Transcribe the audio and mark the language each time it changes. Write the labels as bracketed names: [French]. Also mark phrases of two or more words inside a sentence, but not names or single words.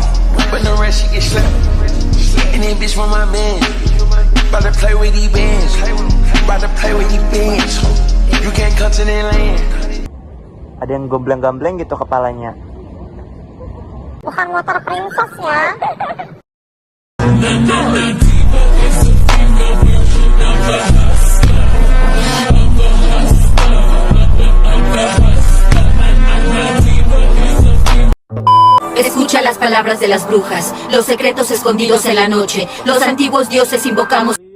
[English] But the rest she get slapped. And then bitch from my man. About to play with these bands. About to play with these bands. You can't come to their land. [Indonesian] Ada yang gombleng-gambleng gitu kepalanya. Bukan motor princess ya. [Spanish] Escucha las palabras de las brujas, los secretos escondidos en la noche, los antiguos dioses invocamos.